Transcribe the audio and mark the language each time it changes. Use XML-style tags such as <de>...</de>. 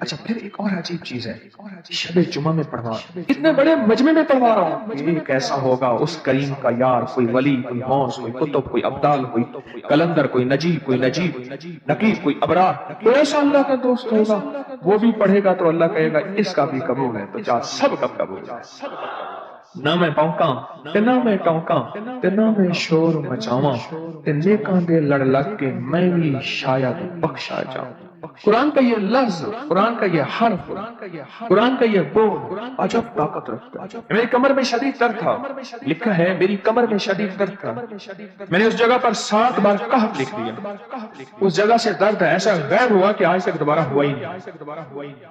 <ur>اچھا پھر ایک اور عجیب چیز ہے، شب جمعہ میں پڑھوا، اتنے بڑے مجمع میں پڑھوا رہا ہوں. یہ کیسا ہوگا اس کریم کا یار، کوئی ولی، کوئی غوث، کوئی قطب، کوئی ابدال، کوئی کلندر، کوئی نجیب، کوئی نقیب، کوئی ابرار، کوئی ایسا اللہ کا دوست ہوگا وہ بھی پڑھے گا تو اللہ کہے گا اس کا بھی قبول ہے. تو چاہ سب کا قبول ہے.</ur> <pa>نہ میں پونکاں تے نہ میں ٹونکاں تے نہ میں شور مچاواں تے نیکاں دے لڑ لگ کے میں بھی شاید بخشا جاؤں.</pa> <ur>قرآن کا یہ لفظ، قرآن کا یہ حرف، قرآن کا یہ بول عجب طاقت رکھتا ہے. میری کمر میں شدید درد تھا، لکھا ہے میری کمر میں شدید درد تھا، میں نے اس جگہ پر 7 بار کہف لکھ دیا. اس جگہ سے درد ایسا غائب ہوا کہ آج تک دوبارہ ہوا ہی نہیں.</ur>